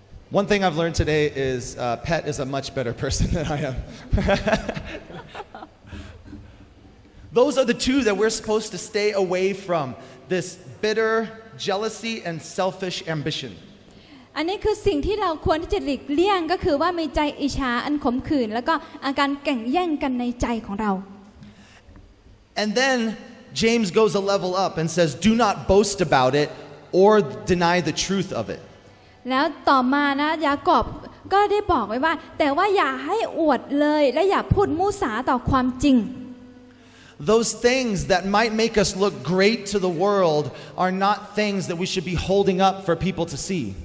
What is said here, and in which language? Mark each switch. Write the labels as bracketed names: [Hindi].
[English] One thing I've learned today is Pet is a much better person than I am. Those are the two that we're supposed to stay away from. This bitter jealousy and selfish ambition. [Thai] อันนี้คือสิ่งที่เราควรที่จะหลีกเลี่ยงก็คือว่ามีใจอิจฉาอันขมขื่นแล้วก็อาการแข่งแย่งกันในใจของเรา [English] And then James goes a level up and says, do not boast about it or deny the truth of it. [Thai] แล้วต่อมานะยากอบก็ได้บอกไว้ว่าแต่ว่าอย่าให้อวดเลยและอย่าพูดมุสาต่อความจริง [English] Those things that might make us look great to the world are not things that we should be holding up for people to see.